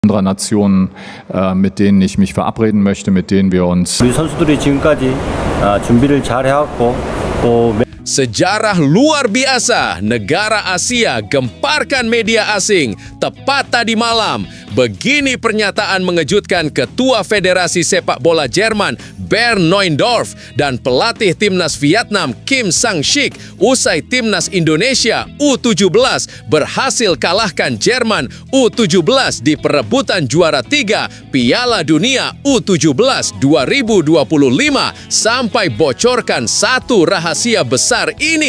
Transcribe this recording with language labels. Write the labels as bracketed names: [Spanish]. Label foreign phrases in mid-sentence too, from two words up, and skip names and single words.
[German] anderer Nationen, mit denen ich mich verabreden möchte, mit denen wir uns [Korean] 우리 선수들이 지금까지 준비를 잘 해왔고 또 [Indonesian] Sejarah luar biasa, negara Asia gemparkan media asing tepat tadi malam. Begini pernyataan mengejutkan Ketua Federasi Sepak Bola Jerman Bernd Neuendorf dan pelatih timnas Vietnam Kim Sang-sik usai timnas Indonesia U17 berhasil kalahkan Jerman U17 di perebutan juara 3 Piala Dunia U17 2025 sampai bocorkan satu rahasia besar ini.